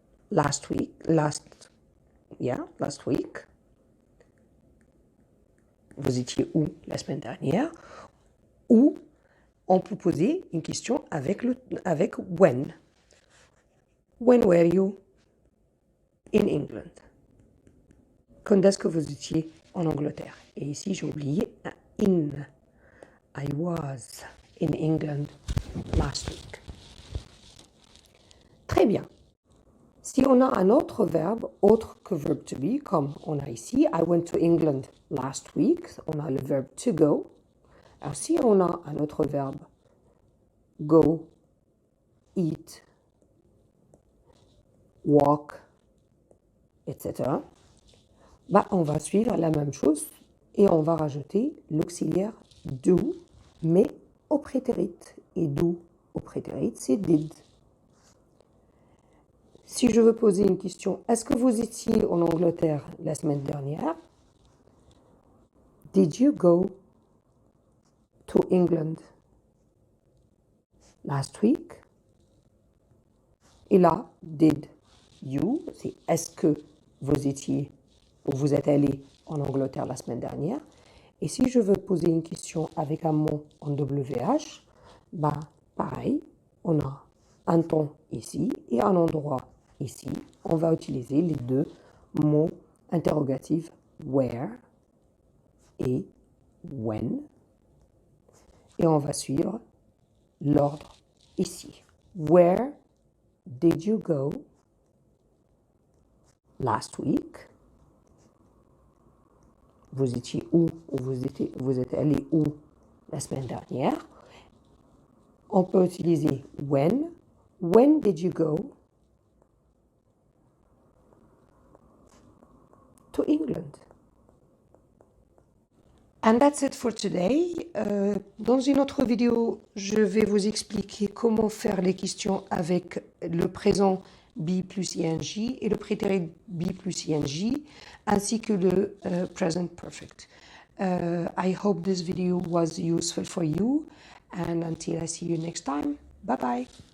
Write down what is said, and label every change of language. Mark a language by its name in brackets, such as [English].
[English] Last week. Last week. [French] Vous étiez où la semaine dernière? Ou on peut poser une question avec when. [English] When were you in England? [French] Quand est-ce que vous étiez en Angleterre? Et ici, j'ai oublié un in. [English] I was in England last week. [French] Très bien. Si on a un autre verbe autre que verb to be, comme on a ici, [English] I went to England last week, [French] on a le verbe to go. Alors si on a un autre verbe, go, eat, walk, etc., on va suivre la même chose et on va rajouter l'auxiliaire do, mais au prétérit. Et do au prétérit, c'est did. Si je veux poser une question, est-ce que vous étiez en Angleterre la semaine dernière? [English] Did you go to England last week? [French] Et là, [English] did you, [French] c'est est-ce que vous étiez ou vous êtes allé en Angleterre la semaine dernière? Et si je veux poser une question avec un mot en WH, pareil, on a un temps ici et un endroit ici. On va utiliser les deux mots interrogatifs where et when. Et on va suivre l'ordre ici. [English] Where did you go last week? [French] Vous étiez où ou vous êtes allé où la semaine dernière? On peut utiliser when. [English] When did you go to England? And that's it for today. [French] Dans une autre vidéo, je vais vous expliquer comment faire les questions avec le présent be plus ing et le prétérit be plus ing, ainsi que le present perfect. [English] I hope this video was useful for you, and until I see you next time, bye bye.